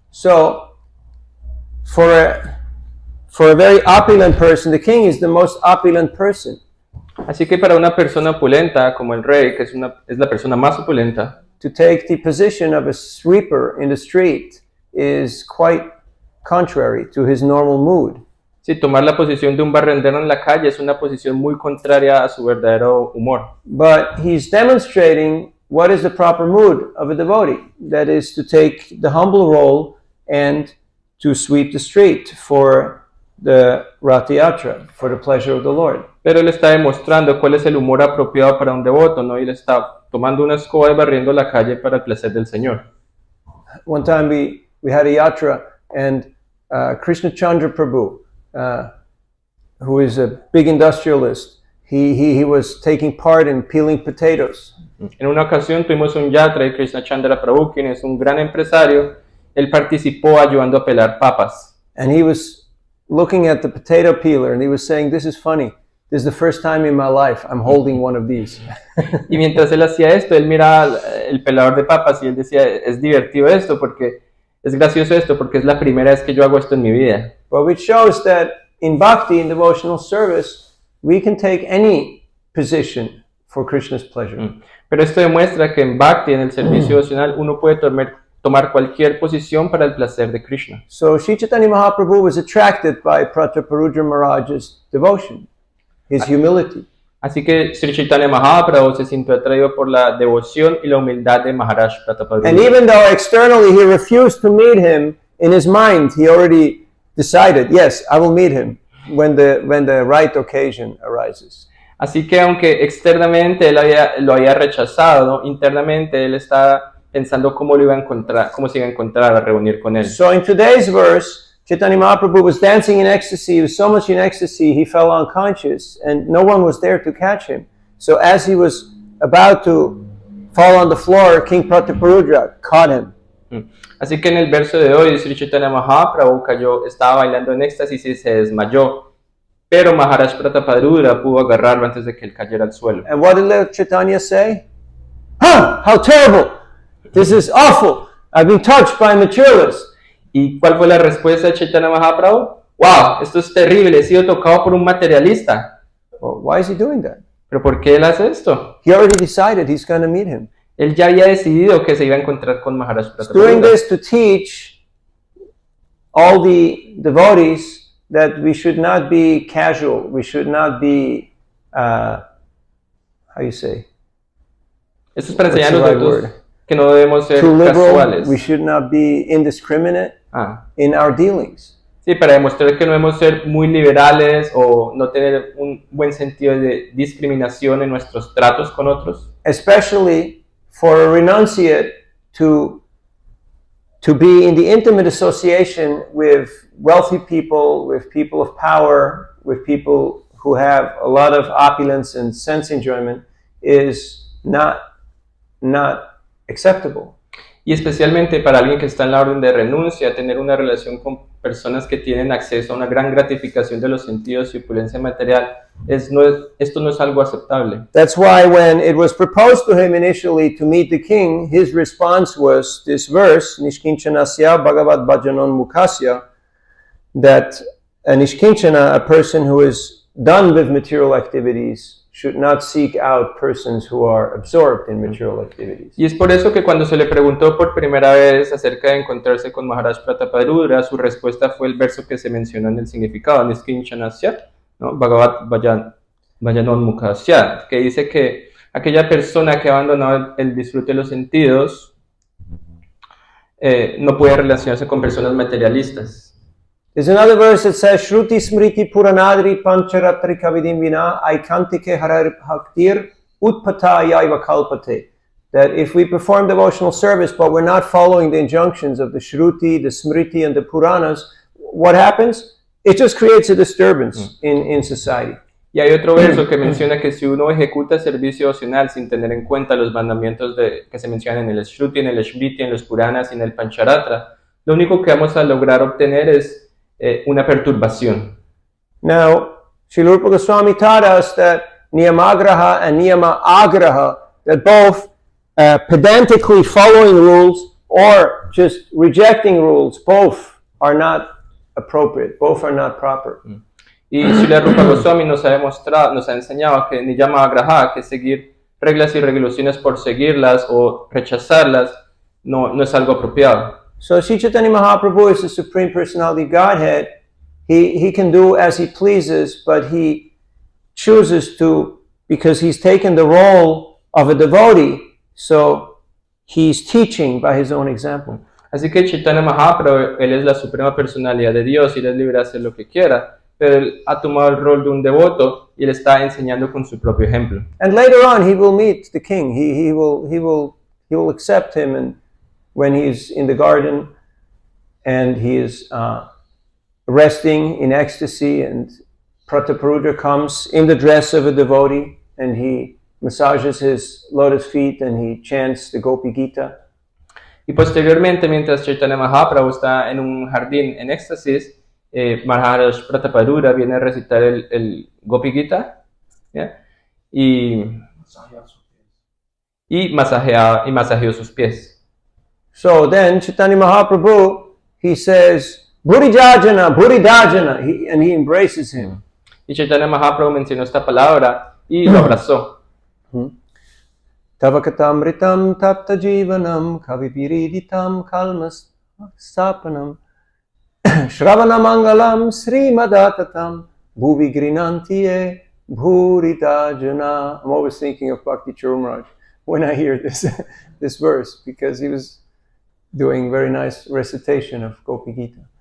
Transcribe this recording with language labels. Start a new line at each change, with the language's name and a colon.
English: So, for a very opulent person, the king is the most opulent person.
Spanish: Así que para una persona opulenta como el rey, que es la persona más opulenta,
English: To take the position of a sweeper in the street is quite contrary to his normal mood.
Spanish: sí, tomar la posición de un barrendero en la calle es una posición muy contraria a su verdadero humor.
English: But he's demonstrating what is the proper mood of a devotee. That is to take the humble role and to sweep the street for the Rath Yatra, for the pleasure of the Lord.
Spanish: Pero él está demostrando cuál es el humor apropiado para un devoto, ¿no? Y él está tomando una escoba y barriendo la calle para el placer del Señor.
English: One time we had a yatra and Krishna Chandra Prabhu, who is a big industrialist, he was taking part in peeling potatoes.
Spanish: En una ocasión tuvimos un yatra y Krishna Chandra Prabhu, quien es un gran empresario, él participó ayudando a pelar papas.
English: And he was looking at the potato peeler and he was saying, "This is funny. This is the first time in my life I'm holding one of these."
Spanish: Y mientras él hacía esto, él miraba el pelador de papas y él decía, es divertido esto porque es gracioso esto porque es la primera vez que yo hago esto en mi vida.
English: But which shows that in bhakti, in devotional service, we can take any position for Krishna's pleasure.
Spanish: Pero esto demuestra que en Bhakti, en el servicio devocional, uno puede tomar cualquier posición para el placer de Krishna.
English: So Sri Chaitanya Mahaprabhu was attracted by Prataparudra Maharaj's devotion, his humility.
Spanish: Así que Sri Chaitanya Mahaprabhu se sintió atraído por la devoción y la humildad de Maharaj Prataparudra.
English: And even though externally he refused to meet him, in his mind he already decided, yes, I will meet him when the right occasion arises.
Spanish: Así que aunque externamente él lo había rechazado, internamente él estaba pensando cómo se iba a encontrar a reunir con él.
English: So in today's verse, Chaitanya Mahaprabhu was dancing in ecstasy. He was so much in ecstasy, he fell unconscious, and no one was there to catch him. So as he was about to fall on the floor, King Prataparudra caught him.
Spanish: Así que en el verso de hoy, Sri Chaitanya Mahaprabhu cayó, estaba bailando en éxtasis y se desmayó. Pero Maharaj Prataparudra pudo agarrarlo antes de que él cayera al suelo.
English: And what did Lord Chaitanya say? How terrible! This is awful! I've been touched by materialists.
Spanish: ¿Y cuál fue la respuesta de Chaitanya Mahaprabhu? ¡Wow! Esto es terrible, he sido tocado por un materialista.
English: Well, why is he doing that?
Spanish: ¿Pero por qué él hace esto?
English: He already decided he's going to meet him.
Spanish: Él ya había decidido que se iba a encontrar con Maharaj
English: He's doing
Spanish: Prataparudra.
English: this to teach all the devotees that we should not be casual. We should not be, how you say?
Spanish: Esto es para
English: What's the
Spanish: enseñarnos
English: right
Spanish: nosotros
English: word?
Spanish: que no debemos ser
English: Too liberal.
Spanish: casuales.
English: We should not be indiscriminate Ah, in our dealings.
Spanish: sí, para demostrar que no debemos ser muy liberales o no tener un buen sentido de discriminación en nuestros tratos con otros.
English: Especially for a renunciate to be in the intimate association with wealthy people, with people of power, with people who have a lot of opulence and sense enjoyment is not acceptable.
Spanish: Y especialmente para alguien que está en la orden de renuncia, tener una relación con personas que tienen acceso a una gran gratificación de los sentidos y opulencia material, esto no es algo aceptable.
English: That's why when it was proposed to him initially to meet the king, his response was this verse,
Sanskrit: Nishkinchanasya Bhagavad Bhajanon Mukhasya,
English: that a Nishkinchana, a person who is done with material activities, should not seek out persons who are absorbed in material activities.
Spanish: Y es por eso que cuando se le preguntó por primera vez acerca de encontrarse con Maharaj Prataparudra, su respuesta fue el verso que se mencionó en el significado, Niskinchanasya, ¿no?
Sanskrit: Bhagavad Bhajanon Mukhasya,
Spanish: que dice que aquella persona que ha abandonado el disfrute de los sentidos no puede relacionarse con personas materialistas.
English: There's another verse that says,
Sanskrit: Shruti Smriti Puranadri Pancharatrika Vidimvina Aikantike Harar Bhaktir Utpatayaiva Kalpate.
English: That if we perform devotional service but we're not following the injunctions of the Shruti, the Smriti, and the Puranas, what happens? It just creates a disturbance in society.
Spanish: Y hay otro verso que menciona que si uno ejecuta servicio opcional sin tener en cuenta los mandamientos que se mencionan en el Shruti, en el Smriti, en los Puranas y en el Pancharatra, lo único que vamos a lograr obtener es una perturbación.
English: Now, Srila Rupa Goswami taught us that Niyamagraha and Niyama Agraha, that both pedantically following rules or just rejecting rules, both are not appropriate, both are not proper.
Spanish: Y Srila Rupa Goswami nos ha enseñado que Niyama Agraha, que seguir reglas y regulaciones por seguirlas o rechazarlas, no es algo apropiado.
English: So Sri Chaitanya Mahaprabhu is the Supreme Personality of Godhead. He can do as he pleases, but he chooses to, because he's taken the role of a devotee, so he's teaching by his own example.
Spanish: Así que Chaitanya Mahaprabhu, él es la suprema personalidad de Dios y él es libre de hacer lo que quiera, pero él ha tomado el rol de un devoto y él está enseñando con su propio ejemplo.
English: And later on he will meet the king. He will accept him, and when he's in the garden and he is resting in ecstasy, and Prataparudra comes in the dress of a devotee and he massages his lotus feet and he chants the Gopi Gita.
Spanish: Y posteriormente, mientras Chaitanya Mahaprabhu está en un jardín en éxtasis, Maharaj Prataparudra viene a recitar el Gopi Gita, ¿ya? y masajeó sus pies.
English: So then Chaitanya Mahaprabhu, he says, Buridajana, Buridajana, and he embraces him.
Spanish: Y Chaitanya Mahaprabhu mencionó esta palabra y lo abrazó.
Sanskrit: Tavakatamritam tapta jivanam kavipiriditam kalmas sapanam Shravanamangalam srimadatatam bhuvi grinantiye bhuridajana.
English: I'm always thinking of Bhakti Charumaraj when I hear this verse, because he was doing very nice recitation of Gopi Gita.